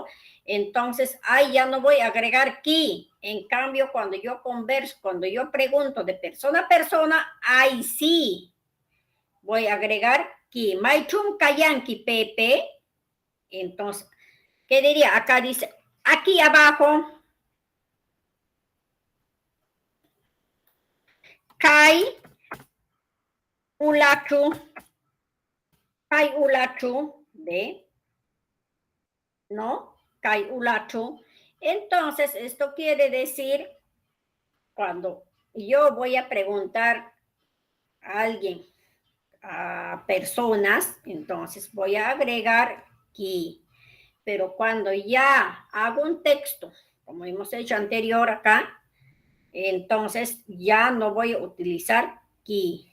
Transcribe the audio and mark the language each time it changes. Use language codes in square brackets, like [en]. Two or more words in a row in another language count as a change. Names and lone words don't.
[es] Entonces, ahí ya no voy a agregar ki. En cambio, cuando yo converso, cuando yo pregunto de persona a persona, ahí sí voy a agregar ki. [qu] Maichum kayanki Pepe. [es] Entonces, ¿qué diría? [qu] Acá dice, aquí abajo, kai ulachu, ¿ve? ¿No? Kai ulachu. [es] Entonces, esto quiere decir, cuando yo voy a preguntar a alguien, a personas, entonces voy a agregar ki. Pero cuando ya hago un texto, como hemos hecho anterior acá, entonces ya no voy a utilizar ki.